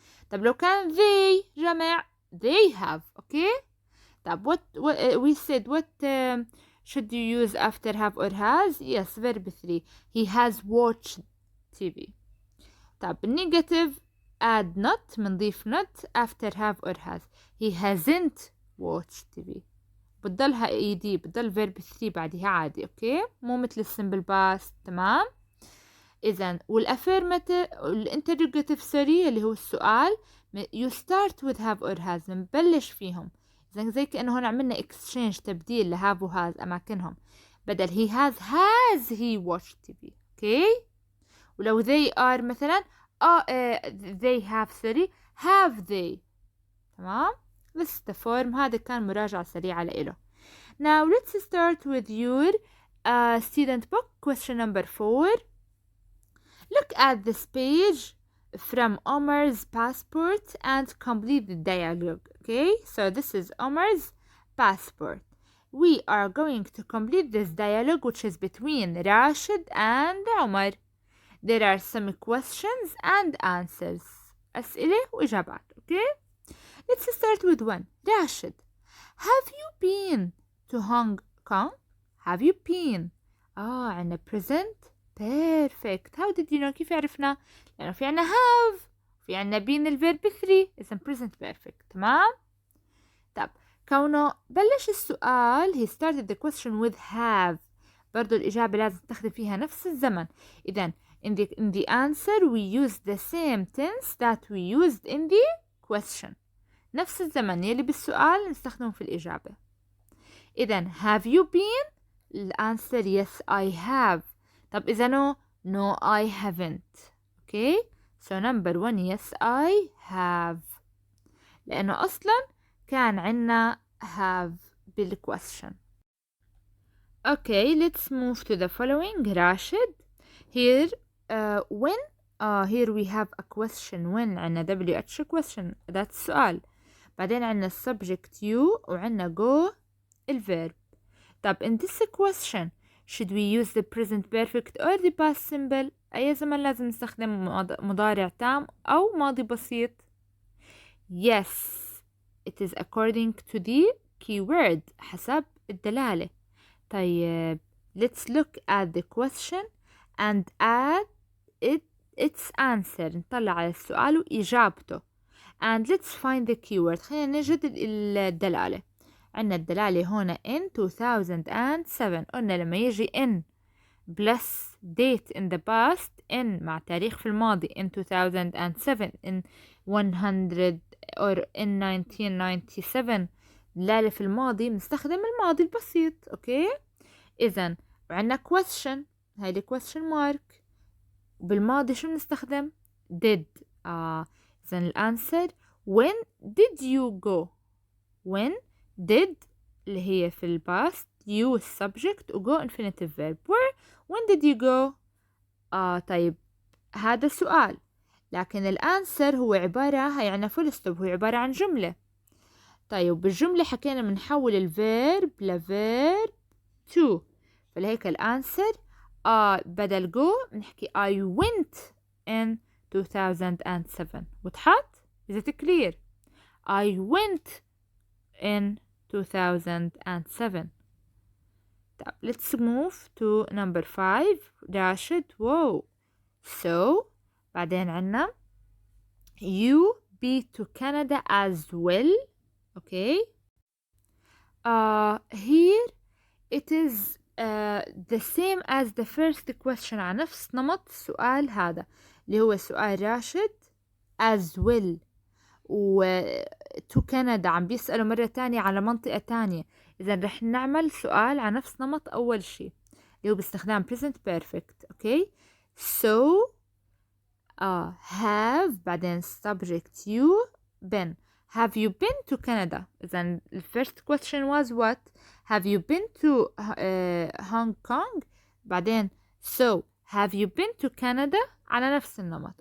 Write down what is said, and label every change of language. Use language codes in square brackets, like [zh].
[ar] طب لو كان they جمع [en] they have. Okay? [ar] طب [en] what we said what should you use after have or has? Yes, verb 3. He has watched TV. طب negative add not [ar] بنضيف [en] not after have or has. He hasn't watched TV. [ar] بتضلها ed بتضل verb 3 بعدها عادي. اوكي مو مثل السمبل باست. تمام. اذا والافيرماتيف والانتروجاتيف سوري اللي هو السؤال [en] you start with have or has [ar] نبلش فيهم. اذا زي كأنه هون عملنا exchange تبديل لهاف وهاز اماكنهم. بدل [en] he has he watched TV. [ar] اوكي ولو [en] they are [ar] مثلا [en] they have have they. [ar] تمام. بس الفورم هذا كان مراجعة سريعة لإله. [en] Now let's start with your student book question number 4. Look at this page from Omar's passport and complete the dialogue. Okay, so this is Omar's passport. We are going to complete this dialogue which is between Rashid and Omar. There are some questions and answers. [ar] أسئلة وإجابات. [en] Okay? Let's start with one. Rashid, have you been to Hong Kong? Have you been? عنا present perfect. How did you know? [ar] كيف عرفنا؟ لأنه في عنا have في عنا been الverb 3 إذن present perfect. تمام؟ طب كونه بلش السؤال [en] he started the question with have. [ar] برضو الإجابة لازم تستخدم فيها نفس الزمن. إذن [en] in the answer we use the same tense that we used in the question. [ar] نفس الزمن يلي بالسؤال نستخدمه في الإجابة. إذن [en] have you been؟ [ar] الأنسر [en] yes I have. [ar] طب إذا [en] no I haven't. Okay so number 1 yes I have [ar] لأنه أصلا كان عنا [en] have بالquestion. Okay let's move to the following. Rashid, here when here we have a question. when عنا WH question that's [ar] سؤال. بعدين عنا [en] subject you وعنا go الverb. طب in this question should we use the present perfect or the past simple؟ [ar] أي زمن لازم نستخدم مضارع تام أو ماضي بسيط؟ [en] Yes it is according to the keyword [ar] حسب الدلالة. [en] طيب let's look at the question and add its answer. [ar] نطلع على السؤال وإجابته. [en] and let's find the keyword. [ar] خلينا نجد الدلالة. عنا الدلالة هنا in 2007. قلنا لما يجي [en] in plus date in the past, [ar] in مع تاريخ في الماضي [en] in 2007, in 100 or in 1997 [ar] دلالة في الماضي بنستخدم الماضي البسيط. اوكي إذن وعنا question، هاي ال question mark. بالماضي شو بنستخدم؟ did. إذن الأنسر [en] when did you go. when did [ar] اللي هي في الباست، [en] you subject و go infinitive verb. when did you go. [ar] طيب هذا السؤال، لكن الأنسر هو عبارة، هي عنا full stop، هو عبارة عن جملة. طيب بالجملة حكينا بنحول الفيرب لفيرب to، فلهيك الأنسر بدل go بنحكي [en] I went in 2007. [ar] وضحت؟ [en] Is it clear؟ I went in 2007. طب let's move to number 5. راشد wow. So [ar] بعدين عنا [en] you be to Canada as well. Okay. Here it is the same as the first question، [ar] على نفس نمط السؤال هذا اللي هو سؤال راشد as well، و to Canada عم بيسألوا مرة تانية على منطقة تانية. إذا رح نعمل سؤال على نفس نمط أول شيء اللي هو باستخدام present perfect. [en] Okay so have بعدين subject you been. Have you been to Canada. إذا the first question was what. Have you been to Hong Kong. بعدين so have you been to Canada [ar] على نفس النمط.